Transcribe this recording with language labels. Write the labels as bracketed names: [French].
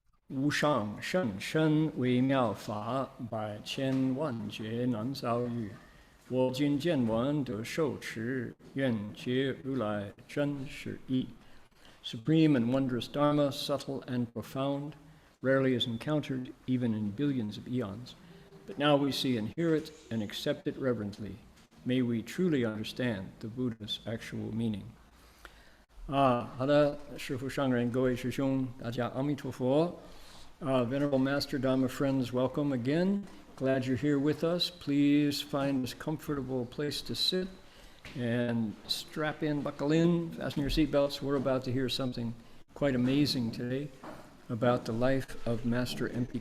[Chinese] 无上甚深微妙法，百千万劫难遭遇。我今见闻得受持，愿解如来真实义。 [English] Supreme and wondrous Dharma, subtle and profound, rarely is encountered even in billions of eons. But now we see and hear it and accept it reverently. May we truly understand the Buddha's actual meaning. [Chinese] 好的，师父上人，各位师兄，大家阿弥陀佛。 [English] Venerable Master Dhamma friends, welcome again. Glad you're here with us. Please find a comfortable place to sit and strap in, buckle in, fasten your seatbelts. We're about to hear something quite amazing today about the life of Master M.P.